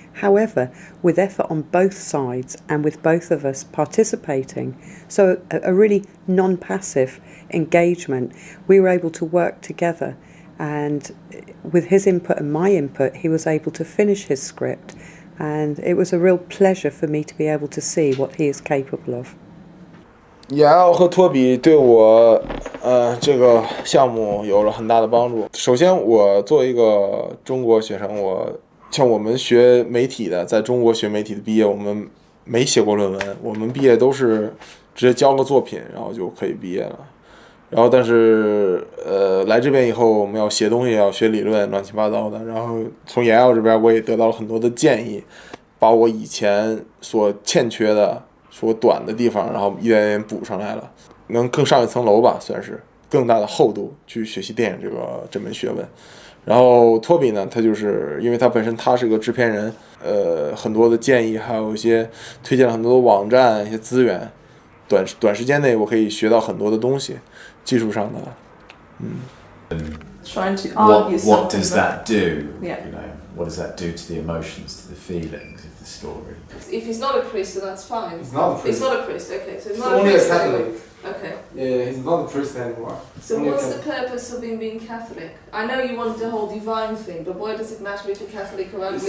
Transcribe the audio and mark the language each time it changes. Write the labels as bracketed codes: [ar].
[en] However, with effort on both sides and with both of us participating, so a really non-passive engagement, we were able to work together, and with his input and my input, he was able to finish his script, and it was a real pleasure for me to be able to see what he is capable of. [zh] 雅奥和托比对我这个项目有了很大的帮助。首先，我作为一个中国学生，像我们学媒体的，在中国学媒体的毕业，我们没写过论文，我们毕业都是直接交个作品，然后就可以毕业了。然后但是来这边以后，我们要写东西，要学理论，乱七八糟的。然后从雅奥这边，我也得到了很多的建议，把我以前所欠缺的、所短的地方，然后一点点补上来了，能更上一层楼吧，算是更大的厚度去学习电影这门学问。然后托比呢，他就是因为他本身他是个制片人，很多的建议，还有一些推荐了很多的网站、一些资源，短时间内我可以学到很多的东西，技术上的 [en] Trying to argue what does that do? Yeah. You know, what does that do to the emotions, to the feelings of the story? If he's not a priest, then that's fine. He's not a priest. He's not a priest, okay. So he's He's not only a a priest Catholic. anymore. Okay. Yeah, he's not a priest anymore. So what's the purpose of him being Catholic? I know you want the whole divine thing, but why does it matter if you're Catholic or Anglican?